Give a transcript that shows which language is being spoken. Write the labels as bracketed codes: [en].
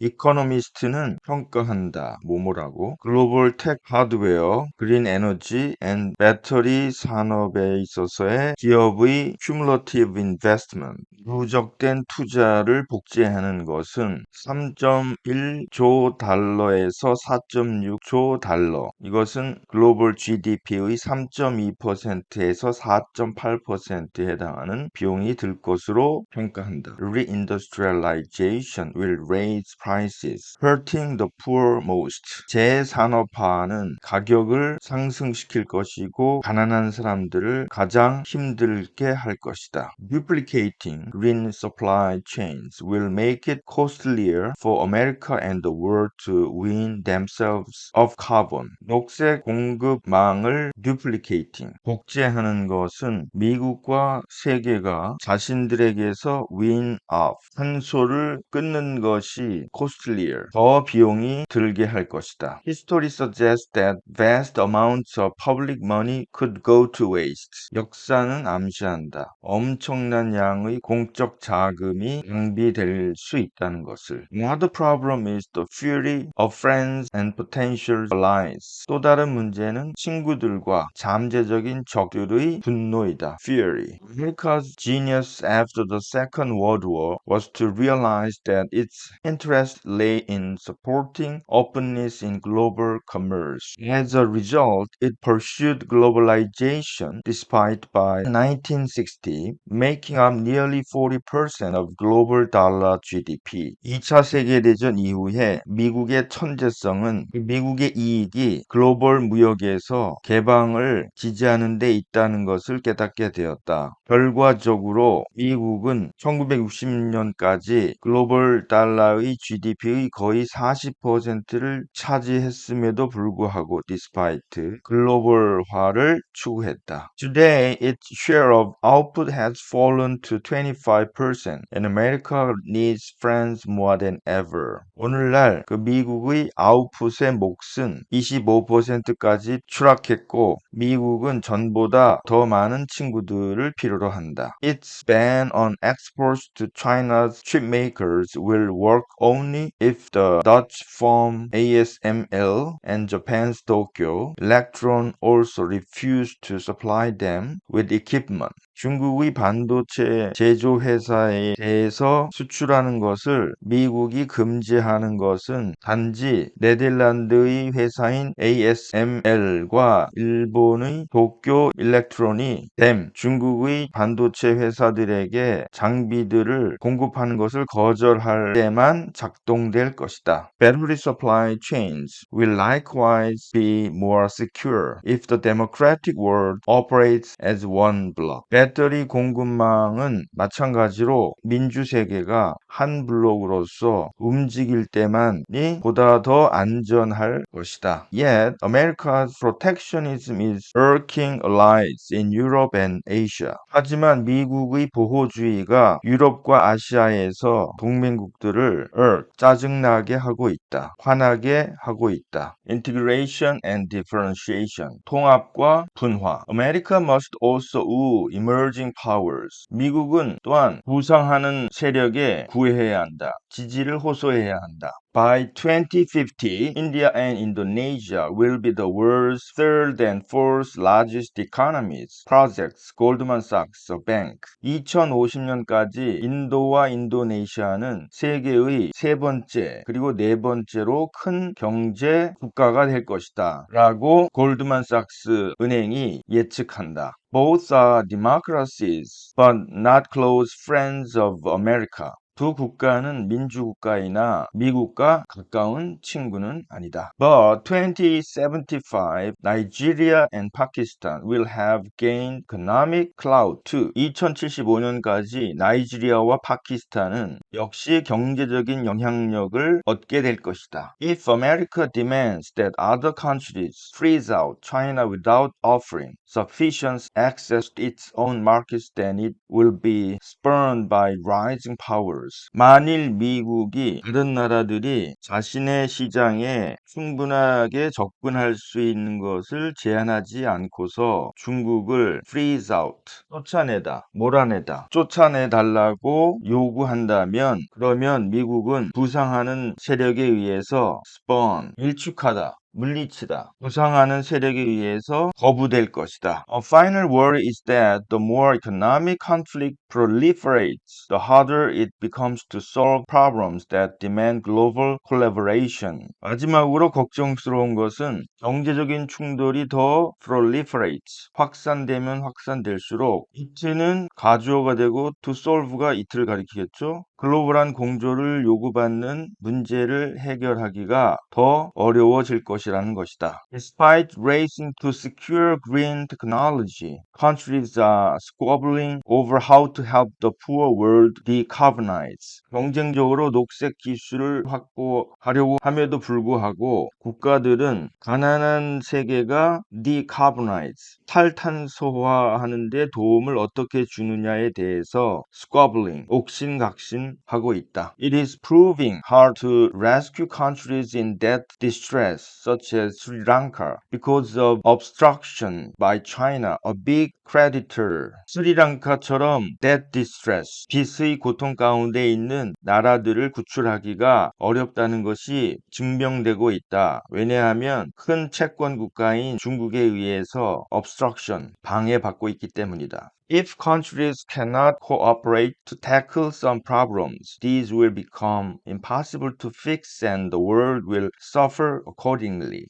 [ko] 이코노미스트는 평가한다. 뭐뭐라고? [en] 글로벌 텍 하드웨어, 그린 에너지 앤 배터리 [ko] 산업에 있어서의 기업의 [en] cumulative investment, [ko] 누적된 투자를 복제하는 것은 3.1조 달러에서 4.6조 달러. 이것은 글로벌 GDP의 3.2%에서 4.8%에 해당하는 비용이 들 것으로 평가한다. [en] Reindustrialization will raise prices, hurting the poor most. [ko] 재산업화는 가격을 상승시킬 것이고 가난한 사람들을 가장 힘들게 할 것이다. [en] Duplicating green supply chains will make it costlier for America and the world to wean themselves of carbon. [ko] 녹색 공급망을 duplicating, 복제하는 것은 미국과 세계가 자신들에게서 [en] wean off, [ko] 탄소를 끊는 것이 costlier, 더 비용이 들게 할 것이다. [en] History suggests that vast amounts of public money could go to waste. [ko] 역사는 암시한다. 엄청난 양의 공적 자금이 낭비될 수 있다는 것을. [en] Another problem is the fury of friends and potential allies. [ko] 또 다른 문제는 친구들과 잠재적인 적들의 분노이다. [en] Fury. America's genius after the Second World War was to realize that its interest lay in supporting openness in global commerce. As a result, it pursued globalization despite by 1960 making up nearly 40% of global dollar GDP. [ko] 2차 세계대전 이후에 미국의 천재성은 미국의 이익이 글로벌 무역에서 개방을 지지하는 데 있다는 것을 깨닫게 되었다. 결과적으로 미국은 1960년까지 글로벌 달러의 GDP의 거의 40%를 차지했음에도 불구하고 despite 글로벌화를 추구했다. [en] Today, its share of output has fallen to 25% and America needs friends more than ever. [ko] 오늘날 그 미국의 아웃풋의 몫은 25%까지 추락했고 미국은 전보다 더 많은 친구들을 필요로 한다. [en] Its ban on exports to China's chipmakers will work only if the Dutch firm ASML and Japan's Tokyo Electron also refuse to supply them with equipment. [ko] 중국의 반도체 제조 회사에 대해서 수출하는 것을 미국이 금지하는 것은 단지 네덜란드의 회사인 ASML과 일본의 도쿄 일렉트론이 중국의 반도체 회사들에게 장비들을 공급하는 것을 거절할 때만 작동될 것이다. [en] Battery supply chains will likewise be more secure if the democratic world operates as one block. [ko] 배터리 공급망은 마찬가지로 민주세계가 한 블록으로서 움직일 때만이 보다 더 안전할 것이다. [en] Yet, America's protectionism is irking allies in Europe and Asia. [ko] 하지만 미국의 보호주의가 유럽과 아시아에서 동맹국들을 짜증나게 하고 있다. 화나게 하고 있다. [en] Integration and differentiation. [ko] 통합과 분화. [en] America must also woo emerging powers. [ko] 미국은 또한 부상하는 세력에 구애해야 한다. 지지를 호소해야 한다. [en] By 2050, India and Indonesia will be the world's third and fourth largest economies. Projects Goldman Sachs Bank. [ko] 2050년까지 인도와 인도네시아는 세계의 세 번째 그리고 네 번째로 큰 경제 국가가 될 것이다. 라고 골드만삭스 은행이 예측한다. [en] Both are democracies, but not close friends of America. [ko] 두 국가는 민주국가이나 미국과 가까운 친구는 아니다. [en] But 2075, Nigeria and Pakistan will have gained economic clout too. [ko] 2075년까지 나이지리아와 파키스탄은 역시 경제적인 영향력을 얻게 될 것이다. [en] If America demands that other countries freeze out China without offering sufficient access to its own markets, then it will be spurned by rising powers. [ko] 만일 미국이 다른 나라들이 자신의 시장에 충분하게 접근할 수 있는 것을 제한하지 않고서 중국을 [en] freeze out, [ko] 쫓아내다, 몰아내다, 쫓아내달라고 요구한다면 그러면 미국은 부상하는 세력에 의해서 spurn, 일축하다, 물리치다, 부상하는 세력에 의해서 거부될 것이다. [en] A final worry is that the more economic conflict proliferates, the harder it becomes to solve problems that demand global collaboration. [ko] 마지막으로 걱정스러운 것은 경제적인 충돌이 더 proliferates, 확산되면 확산될수록 it는 가주어가 되고 to solve가 it를 가리키겠죠. 글로벌한 공조를 요구받는 문제를 해결하기가 더 어려워질 것이라는 것이다. [en] Despite racing to secure green technology, countries are squabbling over how to help the poor world decarbonize. [ko] 경쟁적으로 녹색 기술을 확보하려고 함에도 불구하고 국가들은 가난한 세계가 decarbonize, 탈탄소화하는 데 도움을 어떻게 주느냐에 대해서 squabbling, 옥신각신하고 있다. [en] It is proving hard to rescue countries in debt distress such as Sri Lanka because of obstruction by China, a big creditor. [ko] 스리랑카처럼 [en] debt distress, [ko] 빚의 고통 가운데 있는 나라들을 구출하기가 어렵다는 것이 증명되고 있다. 왜냐하면 큰 채권 국가인 중국에 의해서 obstruction, 방해받고 있기 때문이다. [en] If countries cannot cooperate to tackle some problems, these will become impossible to fix and the world will suffer accordingly.